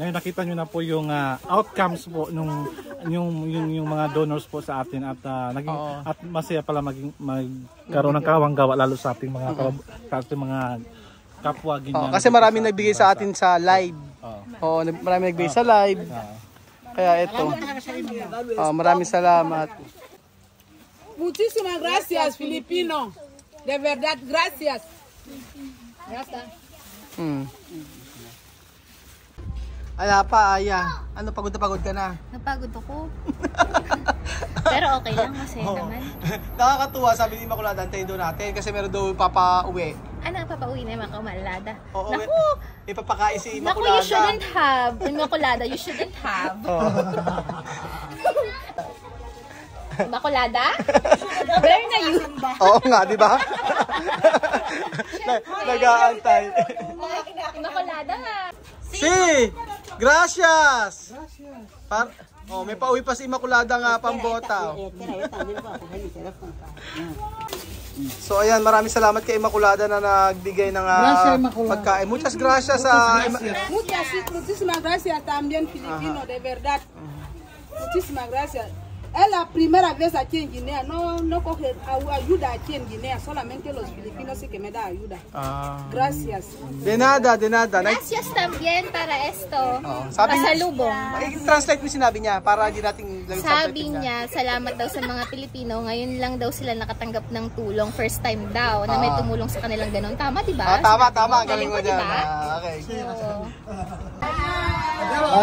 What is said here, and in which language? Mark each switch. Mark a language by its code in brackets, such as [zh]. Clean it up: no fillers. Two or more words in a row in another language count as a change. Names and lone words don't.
[tl] Ngayon nakita nyo na po yung outcomes po yung mga donors po sa atin. At at masaya pala magkaroon ng kawang-gawa lalo sa ating mga kapwa ganyan. Kasi maraming nagbigay sa atin sa live. Oo, maraming nagbigay sa live. Kaya ito. Maraming salamat. [es] Muchísimas gracias, Filipino. De verdad, gracias. Ya está. [tl] Aya pa, Aya. Ano, pagod na pagod ka na? Napagod ako. Pero okay lang, masaya naman. Nakakatuwa, sabi ni Immaculada, antayin doon natin kasi meron daw papauwi. Ano ang papauwi na yung mga kamalada? Oo, Naku! ipapakain si Naku, Immaculada. [en] you shouldn't have. Immaculada, you shouldn't have. Immaculada? Where na you? [tl] Oo nga, di ba? Nag-aantay. Immaculada nga. [es] Si! Gracias! [tl] May pauwi pa si Immaculada nga pambota. So ayan, maraming salamat kay Immaculada na nagbigay ng pagkain. [es] Muchas gracias sa... Muchísimas gracias también, Filipino, de verdad. Muchísimas gracias. Es la primera vez aquí en Guinea, no coge ayuda aquí en Guinea, solamente los filipinos sí que me da ayuda. Gracias. De nada, de nada. Gracias también para esto. [tl] Sabi Pasalubong. translate mo sinabi niya para hindi natin Sabi niya, salamat daw sa mga Pilipino. Ngayon lang daw sila nakatanggap ng tulong. [en] First time [tl] daw na may tumulong sa kanilang ganun. Tama, diba? Tama, tama. Galing mo dyan. Diba? Okay. Oo.